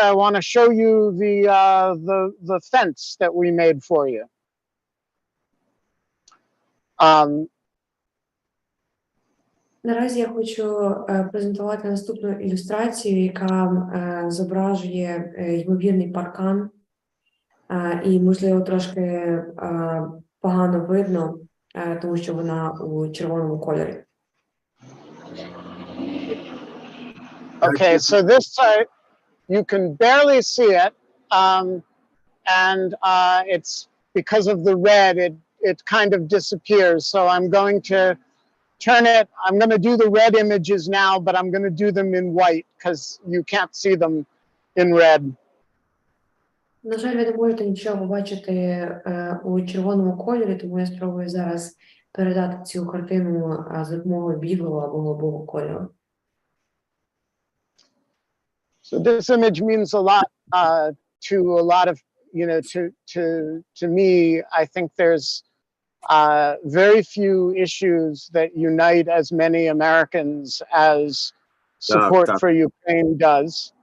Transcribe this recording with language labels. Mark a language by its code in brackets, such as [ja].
[en] I want to show you the fence that we made for you. [uk] Наразі я хочу презентувати наступну ілюстрацію, яка зображує ймовірний паркан, і, можливо, трошки погано видно, тому що вона у червоному кольорі. [en] Okay, so this you can barely see it, and it's because of the red, it kind of disappears. So I'm going to turn it. I'm going to do the red images now, but I'm going to do them in white because you can't see them in red. [uk] На жаль, ви не можете нічого бачити у червоному кольорі, тому я спробую зараз передати цю картину за допомогою білого або голубого кольору. [en] So this image means a lot to a lot of, to me. I think there's very few issues that unite as many Americans as support for Ukraine does.